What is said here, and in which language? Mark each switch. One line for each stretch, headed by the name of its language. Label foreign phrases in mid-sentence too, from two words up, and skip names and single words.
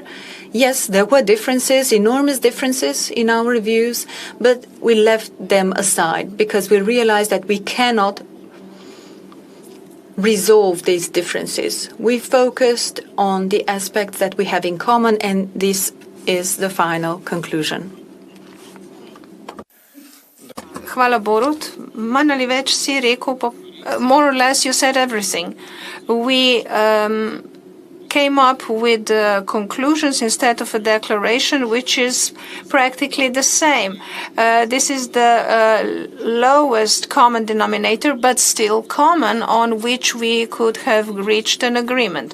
English: Yes, there were differences, enormous differences in our views, but we left them aside because we realized that we cannot resolve these differences. We focused on the aspects that we have in common, and this is the final conclusion.
Slovenian: Hvala, Borut. Manj ali več si rekel,
English: more or less you said everything. We came up with conclusions instead of a declaration, which is practically the same. This is the lowest common denominator, but still common, on which we could have reached an agreement.